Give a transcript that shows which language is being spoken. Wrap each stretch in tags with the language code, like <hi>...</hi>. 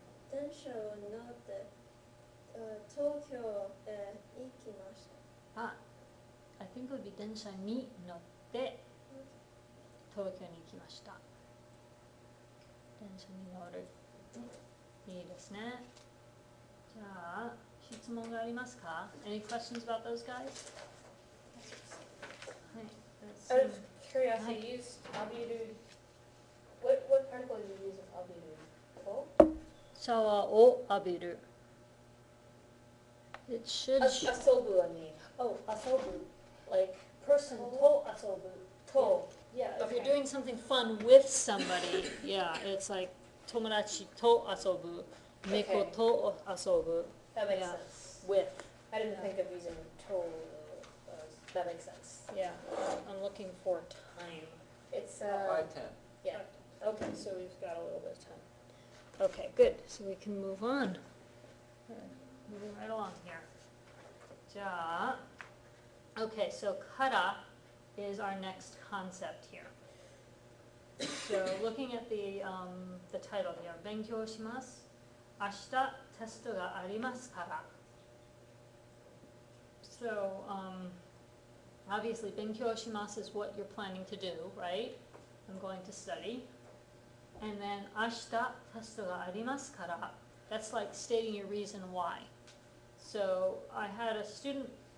<ja>電車を乗って東京へ行きました。</ja> <en>I think it would be</en> <ja>電車に乗って東京に行きました。電車に乗る。いいですね。じゃあ、質問がありますか？</ja> <en>Any questions about those guys?</en> <ja>はい。</ja> <en>Out of curiosity, Hi. you used abiru. What particle did you use of abiru? To?</en> <ja>シャワーを浴びる。</ja> <en>It should. Asobu, I mean. Oh, asobu. Like person to asobu. To. Yeah. If you're okay. doing something fun with somebody, yeah, it's like</en> <ja>友達と遊ぶ、猫と遊ぶ。</ja> <en>That makes Yeah. sense. With. I didn't think of using to. That makes sense. Yeah, I'm looking for time. It's By 10. yeah. Okay, so we've got a little bit of time. Okay, good. So we can move on. Moving right along here. じゃあ Okay, so kara is our next concept here. So looking at the title here,</en> <ja>勉強します。明日テストがありますから。</ja> <en>So obviously</en> <ja>勉強します</ja> <en>is what you're planning to do, right? I'm going to study. And then</en> <ja>明日テストがありますから。</ja> <en>That's like stating your reason why. So I had a student</en>